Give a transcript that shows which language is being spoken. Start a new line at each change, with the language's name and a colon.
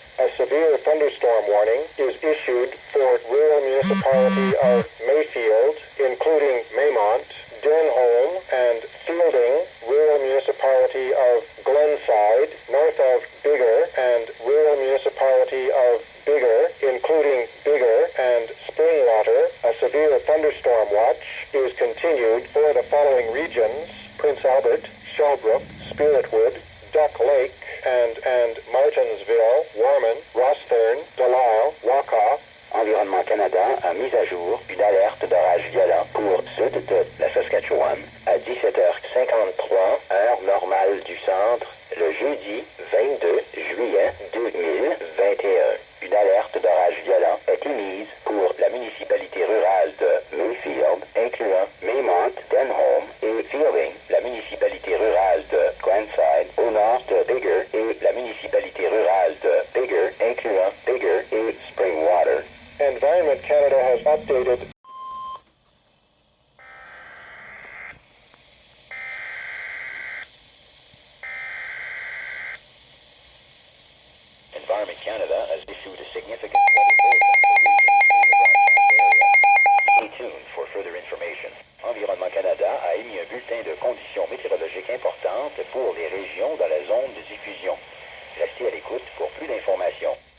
English: A severe thunderstorm warning is issued for rural municipality of Mayfield, including Maymont, Denholm, and Fielding, rural municipality of Glenside, north of Bigger, and rural municipality of Bigger, including Bigger and Springwater. A severe thunderstorm watch is continued for the following regions: Prince Albert, Shellbrook, Spiritwood, Duck Lake, and Martinsville, Warman, Rossthern, Delisle, Waukau.
French: Environnement Canada a mis à jour une alerte d'orage violent pour sud de la Saskatchewan à 17h53, heure normale du centre, le jeudi 22 juillet 2021. Une alerte d'orage violent est émise pour la municipalité rurale de Mayfield, incluant Maymont, Denholm et Fielding, la municipalité rurale de Glenside, au nord de Bigger, et la municipalité rurale de Bigger, incluant Bigger et Springwater.
English: Environment Canada has updated Environment Canada has issued a significant weather bulletin for regions in the broadcast area. Stay tuned for further information.
French: Environnement Canada a émis un bulletin de conditions météorologiques importantes pour les régions dans la zone de diffusion. Restez à l'écoute pour plus d'informations.